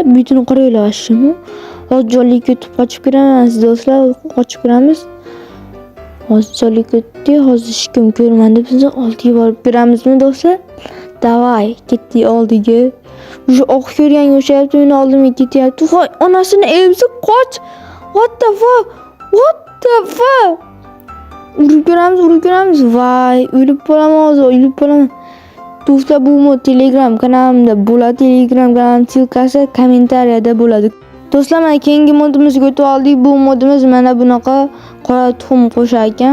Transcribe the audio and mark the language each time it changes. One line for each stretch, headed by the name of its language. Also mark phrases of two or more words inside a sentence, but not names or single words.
Uzbek: Butini qaranglar vashimni. Hozir jonlikka o'tib qochib kiramiz do'stlar. Qochib kiramiz. Hozir jonlikka o'tdi. Hozir hech kim ko'rmadi. Biz oldiga borib kiramizmi do'stlar? Davay, ketdik oldiga. O'sha oq ko'rganga o'xshayapti, meni oldimga ketyapti. Voy, onasini emsi qoch.
English: What the fuck?
Uzbek: Urib ko'ramiz. Voy, o'lib qolaman. Do'stlar, bu mod Telegram kanalimda bo'ladi. Telegram kanalim silkasi kommentariyada bo'ladi. Do'stlar, mana keyingi modimizga o'tib oldik. Bu modimiz mana bunaqa qora tuxum qo'shar ekan.